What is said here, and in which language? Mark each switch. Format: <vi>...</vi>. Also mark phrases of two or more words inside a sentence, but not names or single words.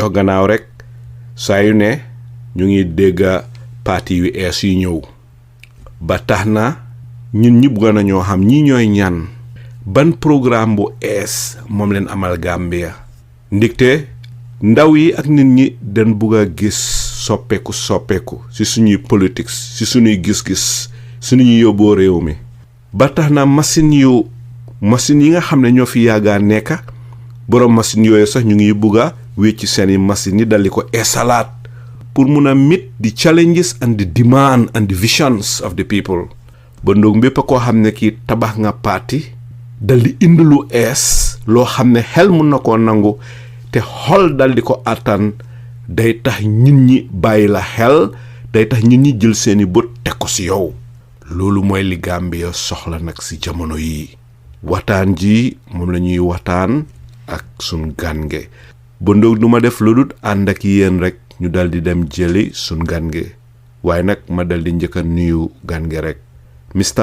<wo>jox gannaaw rek saa yu ne ñu ngi dégg parti yu ees yi ñëw ba tax na ñun ñi bëgg nañoo xam ñi ñooy ñan ban programme bu ees moom leen amal Gambia ndigte ndaw yi ak nit ñi dañ bëgg a gis soppeeku ci suñuy politique ci suñuy gis-gis suñuy yóbboo réew mi ba tax na machine yi nga xam ne ñoo fi yàggaa nekka borom machine yooyu sax ñu ngi bëgg a wécci seeni machine yi daldi ko esalaat pour mun a</wo> <en>meet the challenges and the demand and the visions of the people</en> <wo>ba ndoog mbépp koo xam ne kii tabax nga parti daldi indi lu ees loo xam ne xel mun na koo nangu te xol daldi ko attan day tax nit ñi bàyyi la xel day tax nit ñi jël seeni bët teg ko ci yow loolu mooy li Gambia soxla nag ci jamono yi waxtaan ji moom la ñuy waxtaan ak sun gan ge ba ndoog du ma def lu dul ànd ak yéen rek ñu daldi dem jëli sun gan ge waaye nag ma daldi njëkk a nuyu gan ge rek Mr.</wo>